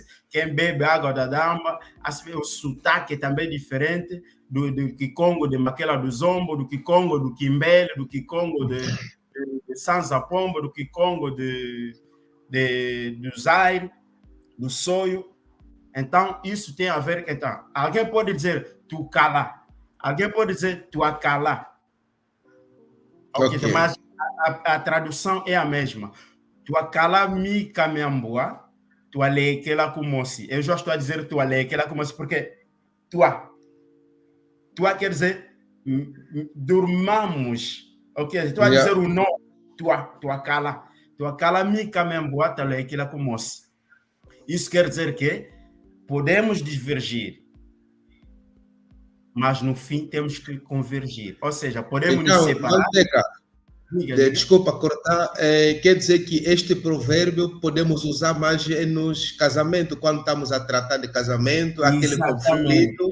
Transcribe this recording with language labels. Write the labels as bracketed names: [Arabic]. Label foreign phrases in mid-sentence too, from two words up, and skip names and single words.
[Portuguese] Quem bebe água da dama, o sotaque é também diferente do Kikongo de Maquela do Zombo, do Kikongo do Quimbele, do Kikongo de Sanza Pombo, do Kikongo do Zaire, do Soio. Então, isso tem a ver... Então, alguém pode dizer [Kongo] tu cala, [Portuguese] alguém pode dizer [Kongo] tu acala. [Portuguese] Okay. Mas a tradução é a mesma. [Kongo] Tua calami caminhambua, tua leikela kumosi. [Portuguese] Eu já estou a dizer [Kongo] tua leikela kumosi [Portuguese] porque tua quer dizer durmamos. Ok? Estou a dizer o nome. [Kongo] Tua calami caminhambua, tua leikela kumosi. [Portuguese] Isso quer dizer que podemos divergir, mas no fim temos que convergir. Ou seja, podemos nos separar. Desculpa cortar, quer dizer que este provérbio podemos usar mais nos casamentos, quando estamos a tratar de casamento, aquele conflito.